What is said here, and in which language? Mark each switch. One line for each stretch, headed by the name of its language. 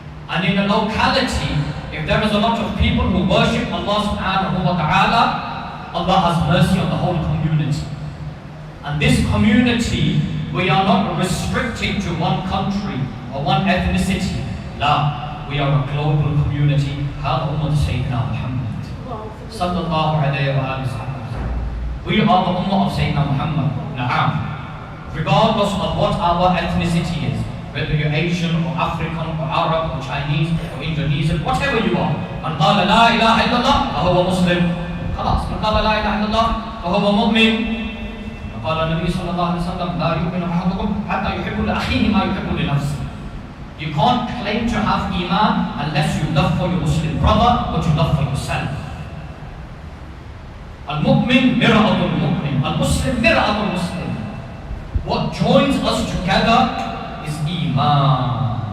English: And in a locality, if there is a lot of people who worship Allah subhanahu wa ta'ala, Allah has mercy on the whole community. And this community, we are not restricted to one country or one ethnicity. La, we are a global community.
Arabic: هذا أمة سيدنا محمد صلى الله عليه وآله وسلم. We are the ummah of Sayyidina Muhammad. Na'am. Regardless of what our ethnicity is, whether you're Asian or African or Arab or Chinese or Indonesian, whatever you are. Man qala la ilaha illallah fahuwa Muslim. خلاص. Man qala la ilaha illallah fahuwa mu'min. قال النبي صلى الله عليه وسلم لا يؤمن أحدكم حتى يحب لأخيه ما يحب لنفسه.
English: You can't claim to have Iman unless you love for your Muslim brother what you love for yourself.
Arabic: Al-Mu'min mir'atul Mu'min. Al-Muslim mir'atul Muslim.
English: What joins us together is Iman.